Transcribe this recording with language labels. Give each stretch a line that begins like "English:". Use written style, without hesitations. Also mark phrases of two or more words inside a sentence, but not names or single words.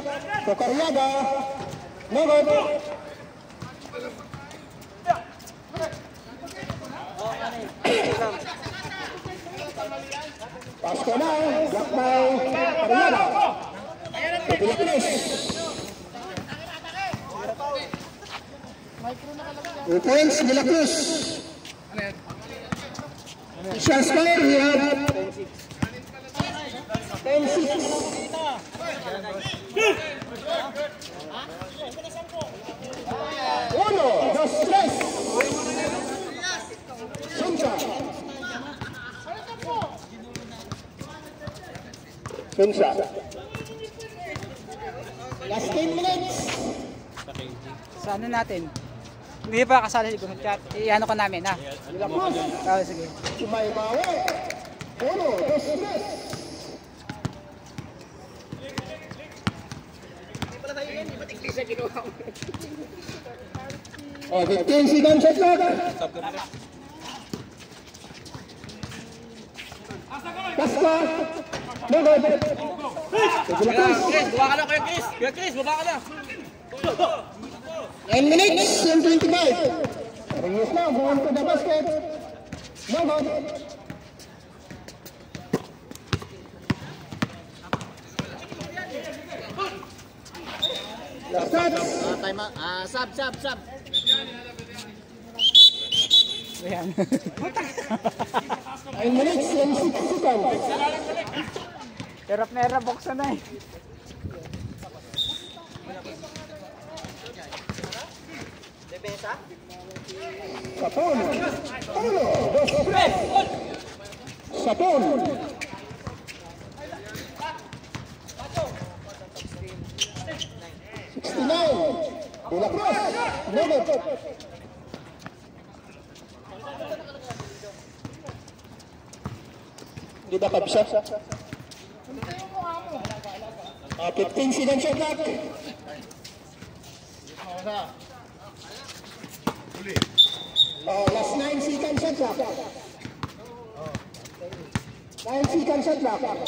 English: Tokaryaga. No good.
Filipino: Pasko na.
English: Block by Tokaryaga. Pilipinas. Defense de la Cruz. Shall score, we have 10-6.
Spanish: Uno, dos, tres.
English: Sunsa. Last 10 minutes.
Filipino: Sa ano natin? Hindi pa kasali sa group chat. I-ano ka namin, ha? De la Cruz. Oh, sige.
Spanish: Sumaybawe. Uno, dos, tres.
English: Oh, 15 seconds shot clock. Pasko. No good.
Filipino: Chris, baba ka na kayo, Chris. Chris, baba ka na.
English: 10 minutes and 25. Reyes now going to the basket. No good. Last shot. Sub.
Filipino: Ayan.
English: 9 minutes and 6 seconds.
Filipino: Hirap na hirap, buksan na eh.
Spanish: Sapon. Uno, dos, tres. Sapon. De la Cruz.
English: No good.
Filipino: Di ba kabisa?
English: 15 seconds shot clock. Last 9 seconds shot clock. 9 seconds shot clock.